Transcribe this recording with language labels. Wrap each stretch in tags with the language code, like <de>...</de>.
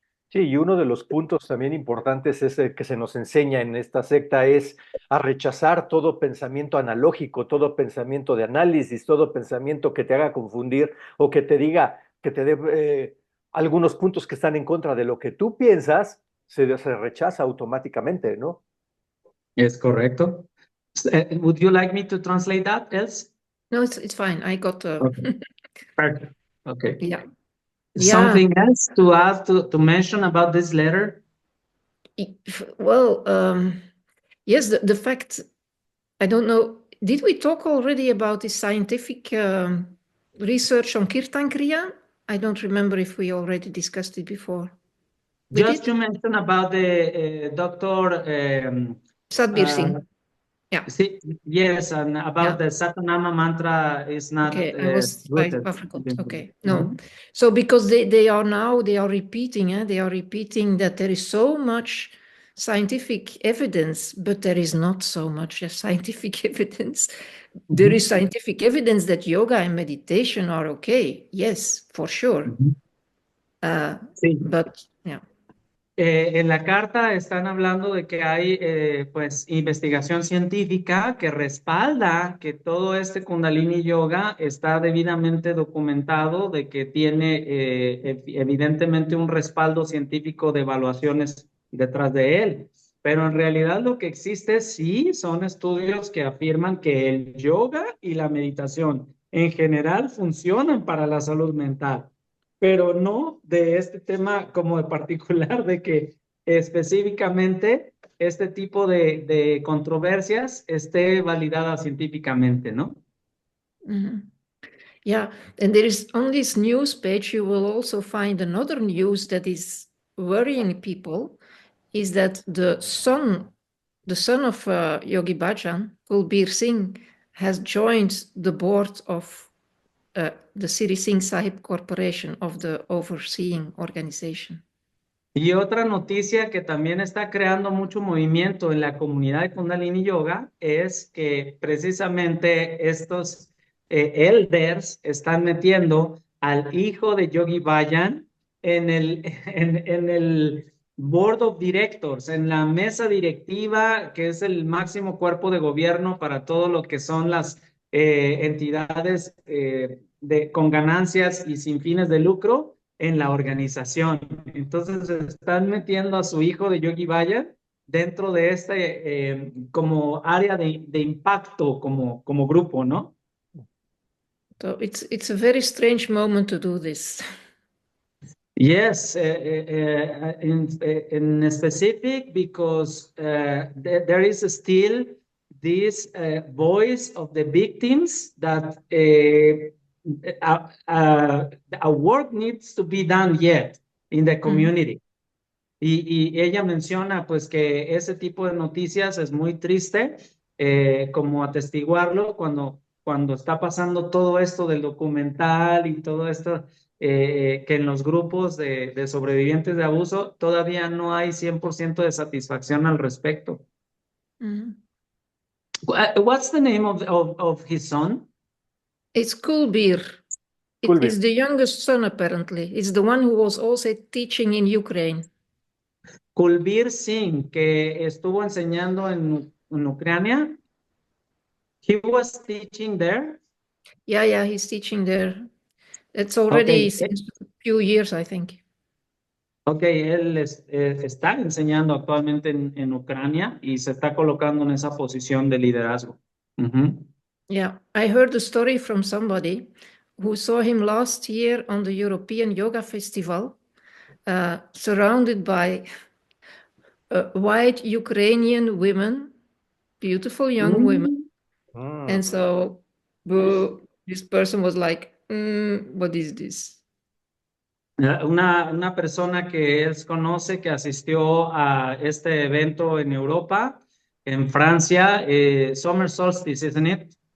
<es>Sí, y uno de los puntos también importantes es el que se nos enseña en esta secta es a rechazar todo pensamiento analógico, todo pensamiento de análisis, todo pensamiento que te haga confundir o que te diga, que te dé algunos puntos que están en contra de lo que tú piensas, se rechaza automáticamente, ¿no? Es correcto.</es> <en>Would you like me to translate that, else? No, it's fine. I got Okay. Perfect. Okay. yeah. Something else to add to mention about this letter? Well, yes, the fact, I don't know, did we talk already about the scientific research on Kirtan Kriya? I don't remember if we already discussed it before. Just to mention about the Dr. Satbir Singh. Yeah. Yes, and about the Satanama mantra is not okay. I forgot. Okay, no. Mm-hmm. So because they are repeating, they are repeating that there is so much scientific evidence, but there is not so much scientific evidence. Mm-hmm. There is scientific evidence that yoga and meditation are okay. Yes, for sure. Mm-hmm. But yeah.</en> <es>En la carta están hablando de que hay pues investigación científica que respalda que todo este Kundalini Yoga está debidamente documentado, de que tiene evidentemente un respaldo científico de evaluaciones detrás de él. Pero en realidad lo que existe sí son estudios que afirman que el yoga y la meditación en general funcionan para la salud mental, pero no de este tema como de particular, de que específicamente este tipo de controversias esté validada científicamente, ¿no? Mm-hmm.</es> <en>Yeah, and there is on this news page, you will also find another news that is worrying people, is that the son of Yogi Bhajan, Kulbir Singh, has joined the board of the Siri Singh Sahib Corporation, of the overseeing organization.</en> <es>Y otra noticia que también está creando mucho movimiento en la comunidad de Kundalini Yoga es que precisamente estos elders están metiendo al hijo de Yogi Bhajan en el Board of Directors, en la mesa directiva, que es el máximo cuerpo de gobierno para todo lo que son las entidades con ganancias y sin fines de lucro en la organización. Entonces están metiendo a su hijo de Yogi Bhajan dentro de este como área de impacto como grupo, ¿no?</es> <en>So it's a very strange moment to do this. Yes, in specific, because there is still this voice of the victims that a work needs to be done yet in the community.</en> <es>Y ella menciona pues que ese tipo de noticias es muy triste, como atestiguarlo cuando está pasando todo esto del documental y todo esto, que en los grupos de sobrevivientes de abuso todavía no hay 100% de satisfacción al respecto.</es> <en>What's the name of his son? It's Kulbir. Kulbir. It's the youngest son, apparently. It's the one who was also teaching in Ukraine.</en> <es>Kulbir Singh, que estuvo enseñando en Ucrania.</es> <en>He was teaching there. Yeah, he's teaching there. It's already since a few years, I think.</en> <es>Ok, él está enseñando actualmente en Ucrania y se está colocando en esa posición de liderazgo.</es> <en>Yeah, I heard a story from somebody who saw him last year on the European Yoga Festival, surrounded by white Ukrainian women, beautiful young women. And so this person was like, what is this?</en> <es>Una persona que él conoce que asistió a este evento en Europa, en Francia, Summer Solstice,</es> <en>isn't it?</en>